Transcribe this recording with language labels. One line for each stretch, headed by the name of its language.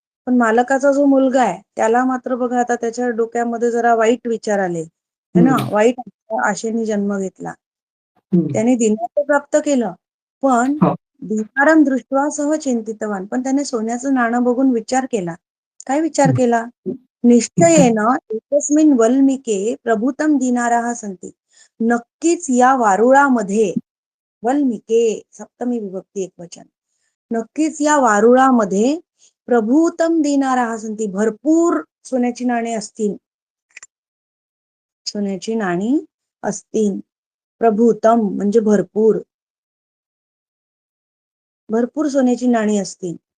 Marathi: पण मालकाचा जो मुलगा आहे त्याला मात्र बघा, आता त्याच्या डोक्यामध्ये जरा वाईट विचार आले है ना, वाईट आशेने जन्म घेतला. त्याने दिनाचं प्राप्त केलं, पण
Sanskrit: दीनारम दृष्टवा सह चिंतितवान.
Marathi: पण त्याने सोन्याचं नाणं बघून विचार केला. काय विचार केला?
Sanskrit: निश्चयेन एकस्मिन वल्मिके प्रभूतम दिनाराः सन्ति.
Marathi: नक्कीच या वारुळामध्ये, वल्मिके सप्तमी विभक्ती एकवचन, नक्कीच या वारुळामध्ये
Sanskrit: प्रभूतम दिनाराः सन्ति,
Marathi: भरपूर सोन्याची नाणी असतील. सोन्याची नाणी असतील. प्रभूतम म्हणजे भरपूर, भरपूर सोन्याची नाणी असतील.